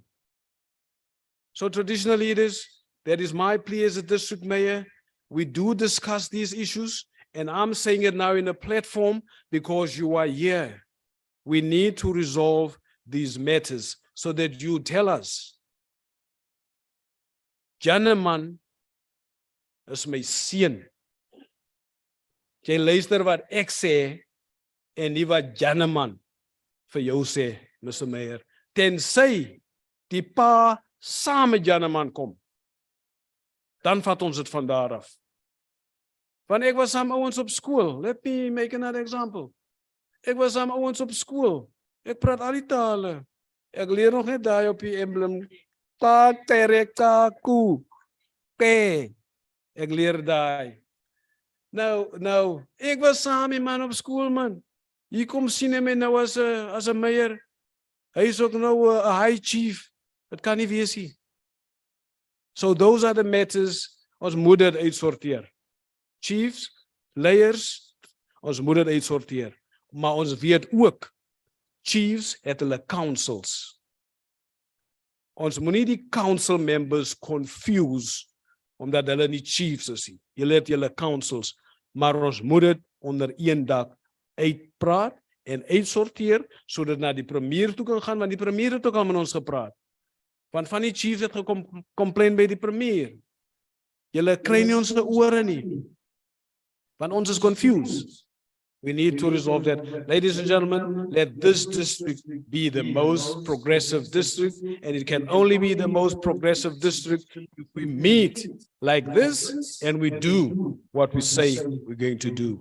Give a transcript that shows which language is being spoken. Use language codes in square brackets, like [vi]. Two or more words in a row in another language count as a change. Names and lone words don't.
[en] So traditionally that is my plea as a district mayor. We do discuss these issues, and I'm saying it now in a platform because you are here. We need to resolve these matters so that you tell us, [af] Janeman is my seun. Jy luister wat ek sê en nie wat Janeman vir jou sê, Mr. Mayor. Tensy die pa saam met Janeman kom, dan vat ons dit van daar af. Want ek was saam ouens op skool. [en] Let me make another example. [af] Ek was saam ouens op skool. Ek praat al die tale. Ek leer nog net daai op die emblem. Ta, terek, ta, ku, pe. Ek leer daai. Nou, ek was saam met man op skool, man. Hier kom sien hy my nou as 'n mayor. Hy is ook nou 'n [en] high chief. [af] Dit kan nie wees nie. [en] So those are the matters [af] ons moet dit uitsorteer. Chiefs, layers, ons moet dit uitsorteer. Maar ons weet ook, chiefs het hulle councils. Ons moet nie die council members confuse, omdat hulle nie chiefs is nie. Julle het julle councils, maar ons moet dit onder een dak uitpraat en uitsorteer, sodat na die premier toe kan gaan, want die premier het ook al met ons gepraat. Want van die chiefs het gecomplain by die premier. Julle kry nie ons ore nie. Want ons is [en] confused. We need to resolve that. Ladies and gentlemen, let this district be the most progressive district, and it can only be the most progressive district if we meet like this and we do what we say we're going to do.